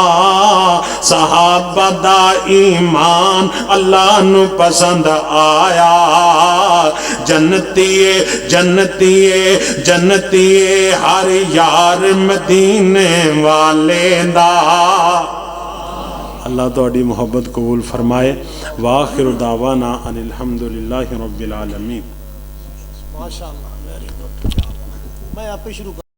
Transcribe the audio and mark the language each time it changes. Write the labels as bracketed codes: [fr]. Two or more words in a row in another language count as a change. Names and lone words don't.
[pa] صحابہ دا ایمان اللہ نوں پسند آیا. جنتیے جنتیے جنتیے ہر یار مدینے والے دا. اللہ تہاڈی محبت قبول فرمائے. [ar] وآخر دعوانا أن الحمد لله رب العالمين. [pa] माशाअल्लाह, [en] very good. [ur] میں آپ ہی شروع کر